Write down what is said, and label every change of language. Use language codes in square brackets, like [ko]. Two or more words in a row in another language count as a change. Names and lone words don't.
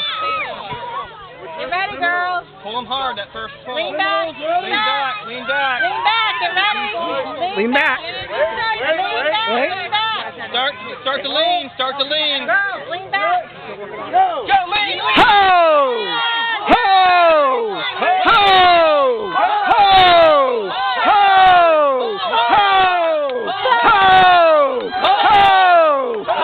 [en] You ready, girls? Pull them hard, that first pull. Lean back. Lean back, lean back. Lean back. Get ready. Lean back. Lean back. Start to lean, start to lean. Girls, lean back. Go lean, lean. Ho! Ho! Ho! Ho! Ho! Ho! Ho! Ho!